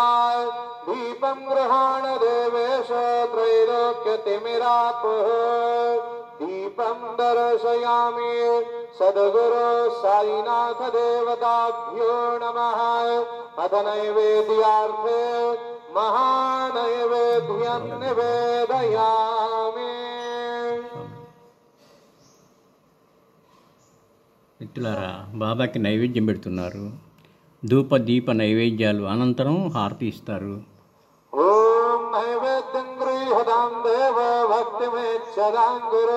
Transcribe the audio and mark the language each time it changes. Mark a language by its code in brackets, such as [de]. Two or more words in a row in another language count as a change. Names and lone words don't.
[sa] दीपं गृहाण देवेश त्रैलोक्यतिमिरापुः. दीपं दर्शयामि सद्गुरो साईनाथ देवताभ्यो नमः. अथ नैवेद्यार्थे महानैवेद्यं निवेदयामि. [te] మిత్రులారా, బాబాకి నైవేద్యం పెడుతున్నారు. ధూప దీప నైవేద్యాలు అనంతరం హారతి ఇస్తారు. [sa] ఓం నైవేద్యం గృహ్యతాం దేవ భక్తిమేచ్ఛదాం గురు.